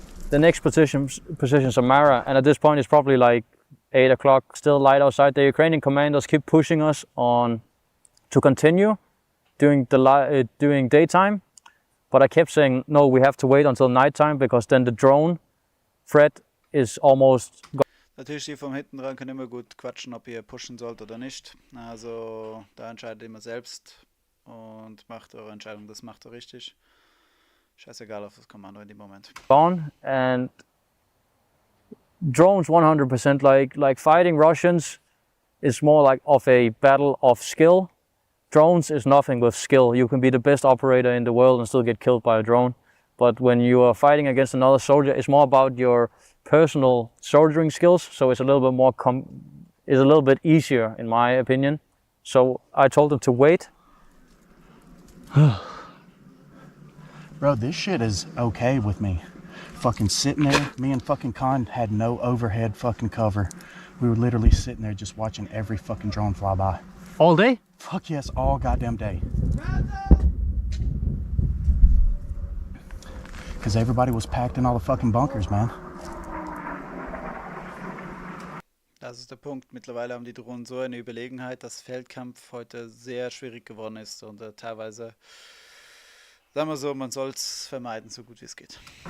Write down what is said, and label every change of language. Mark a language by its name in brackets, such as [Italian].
[English] The next position's Samara, and at this point it's probably like 8 o'clock, still light outside. The Ukrainian commanders keep pushing us on to continue during daytime, but I kept saying no, we have to wait until nighttime because then the drone threat is almost gone. [German] Natürlich, die von hinten dran können immer gut quatschen, ob ihr pushen sollt oder nicht. Also da entscheidet ihr immer selbst und macht eure Entscheidung, das macht ihr richtig. Scheißegal auf das Kommando in dem Moment. [English] On, and drones 100% like fighting Russians is more like of a battle of skill. Drones is nothing with skill. You can be the best operator in the world and still get killed by a drone. But when you are fighting against another soldier, it's more about your personal soldiering skills. So it's a little bit more it's a little bit easier in my opinion. So I told them to wait. Bro, this shit is okay with me. Fucking sitting there, me and fucking Con had no overhead fucking cover. We were literally sitting there just watching every fucking drone fly by. All day? Fuck yes, all goddamn day. Because everybody was packed in all the fucking bunkers, man. [German] Das ist der Punkt. Mittlerweile haben die Drohnen so eine Überlegenheit, dass Feldkampf heute sehr schwierig geworden ist und teilweise, sagen wir so, man soll es vermeiden, so gut wie es geht.